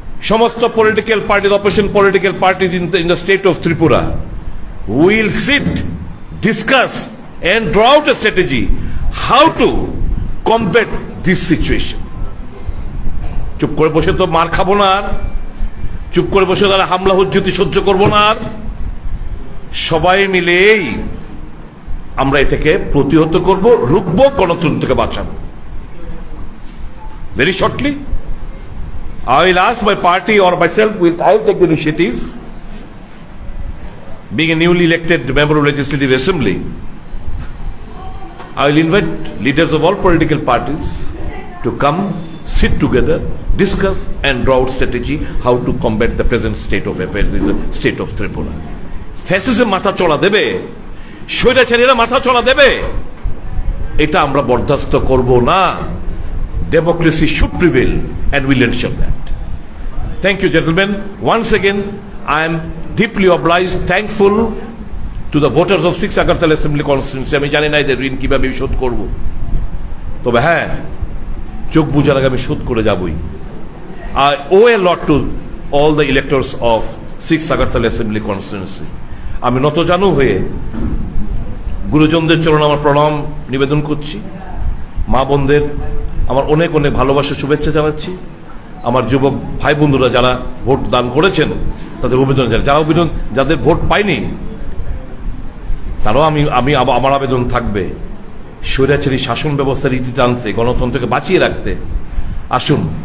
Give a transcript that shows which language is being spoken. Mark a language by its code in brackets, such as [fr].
[bn] সমস্ত political party, opposition political parties [en] in the state of Tripura will sit, discuss and draw out a strategy how to combat this situation. [bn] চুপ করে বসে তো মার খাবো না, আর চুপ করে বসে তারা হামলা হুজ্জতি সহ্য করব না, আর সবাই মিলেই আমরা এটাকে প্রতিহত করব, রুখব, গণতন্ত্রকে বাঁচাবো। [en] Very shortly, I will ask my party or myself, I will take the initiative, being a newly elected member of Legislative Assembly, I will invite leaders of all political parties to come, sit together, discuss and draw out strategy how to combat the present state of affairs in the state of Tripura. [bn] Fascism মাথা চড়া দেবে, স্বৈরাচারীরা মাথা চড়া দেবে, এটা আমরা বরদাস্ত করব না। [en] Democracy should prevail and we'll ensure that. Thank you, gentlemen. Once again, I am deeply obliged, thankful to the voters of 6 Agartala Assembly Constituency. [bn] আমি জানি না এদের ঋণ কিভাবে শোধ করব, তবে হ্যাঁ, চোখ বুজার আগে আমি শোধ করে যাবই। [en] I owe a lot to all the electors of 6 Agartala Assembly Constituency. [bn] আমি নতজানু হয়ে গুরুজনদের চরণে আমার প্রণাম নিবেদন করছি, মা বোনদের আমার অনেক অনেক ভালোবাসা, শুভেচ্ছা জানাচ্ছি। আমার যুবক ভাই বন্ধুরা যারা ভোট দান করেছেন তাদের অভিনন্দন জানাই, যাদের ভোট পায়নি তারাও আমার আবেদন থাকবে স্বৈরাচারী শাসন ব্যবস্থার ইতি টানতে, গণতন্ত্রকে বাঁচিয়ে রাখতে আসুন।